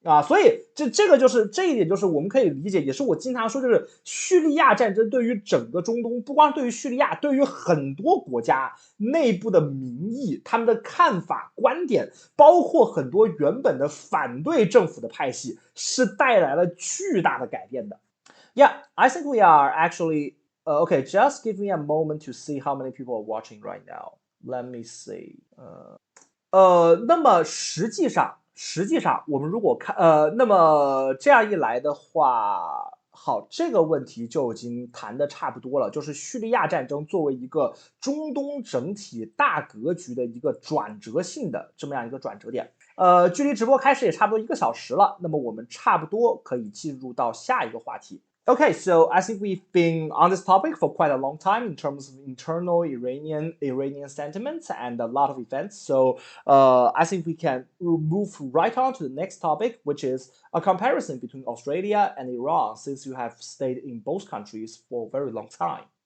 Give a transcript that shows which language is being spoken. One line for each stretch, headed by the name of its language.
Chinese: 所以这个就是这一点，就是我们可以理解，也是我经常说，就是叙利亚战争对于整个中东，不光对于叙利亚，对于很多国家内部的民意，他们的看法观点，包括很多原本的反对政府的派系，是带来了巨大的改变的。
English: Yeah, I think we are actually Okay, just give me a moment to see how many people are watching right now. Let me see.
Chinese: 那么实际上我们如果看那么这样一来的话，好，这个问题就已经谈的差不多了，就是叙利亚战争作为一个中东整体大格局的一个转折性的这么样一个转折点。距离直播开始也差不多1个小时了，那么我们差不多可以进入到下一个话题。
English: Okay, so I think we've been on this topic for quite a long time in terms of internal Iranian sentiments and a lot of events. So I think we can move right on to the next topic, which is a comparison between Australia and Iran, since you have stayed in both countries for a very long time.